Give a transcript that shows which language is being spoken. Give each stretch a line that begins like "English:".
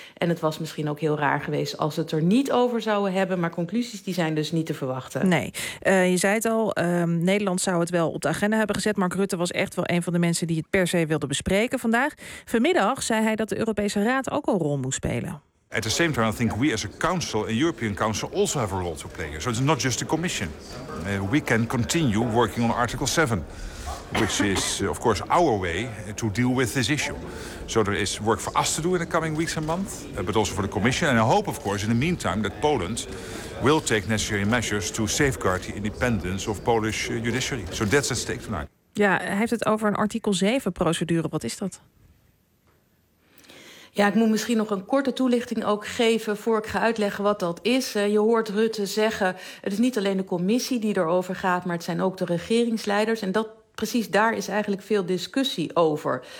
Dutch: En het was misschien ook heel raar geweest als het er niet over zouden hebben. Maar conclusies die zijn dus niet te verwachten. Nee, je zei het al, Nederland zou het wel op de agenda hebben gezet. Mark Rutte was echt wel een van de mensen die het per se wilde bespreken vandaag. Vanmiddag zei hij dat de Europese Raad ook een rol moest spelen.
English: At the same time, I think we as a council, a European council, also have a role to play here. So it's not just a commission. We can continue working on Article 7, which is, of course, our way to deal with this issue. So there is work for us to do in the coming weeks and months, but also for the commission. And I hope, of course, in the meantime, that Poland will take necessary measures to safeguard the independence of Polish judiciary. So that's at stake tonight.
Dutch: Ja, hij heeft het over een artikel 7 procedure. Wat is dat? Ja, ik moet misschien nog een korte toelichting ook geven voor ik ga uitleggen wat dat is. Je hoort Rutte zeggen, het is niet alleen de commissie die erover gaat, maar het zijn ook de regeringsleiders. En dat precies daar is eigenlijk veel discussie over.